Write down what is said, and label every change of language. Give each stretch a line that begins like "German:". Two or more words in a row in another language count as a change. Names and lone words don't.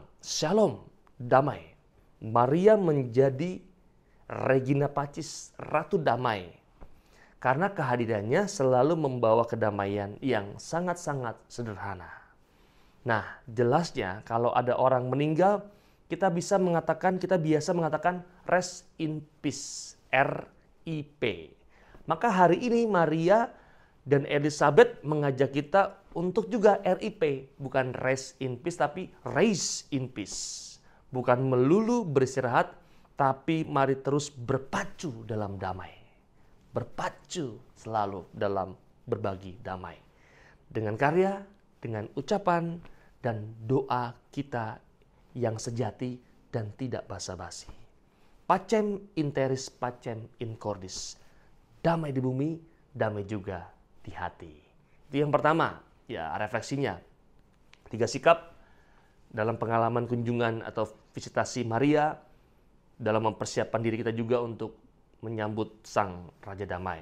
Indonesian: Shalom, damai. Maria menjadi
Latin: Regina Pacis,
Indonesian: Ratu Damai. Karena kehadirannya selalu membawa kedamaian yang sangat-sangat sederhana. Nah, jelasnya kalau ada orang meninggal, kita biasa mengatakan
English: rest in peace,
Indonesian: RIP. Maka hari ini Maria dan Elizabeth mengajak kita untuk juga RIP, bukan
English: rest in peace
Indonesian: tapi
English: rise in peace.
Indonesian: Bukan melulu beristirahat, tapi mari terus berpacu dalam damai. Berpacu selalu dalam berbagi damai. Dengan karya, dengan ucapan, dan doa kita yang sejati dan tidak basa-basi.
Latin: Pacem in terris, pacem in cordis.
Indonesian: Damai di bumi, damai juga di hati. Itu yang pertama, ya refleksinya. 3 sikap dalam pengalaman kunjungan atau visitasi Maria, dalam mempersiapkan diri kita juga untuk menyambut Sang Raja Damai.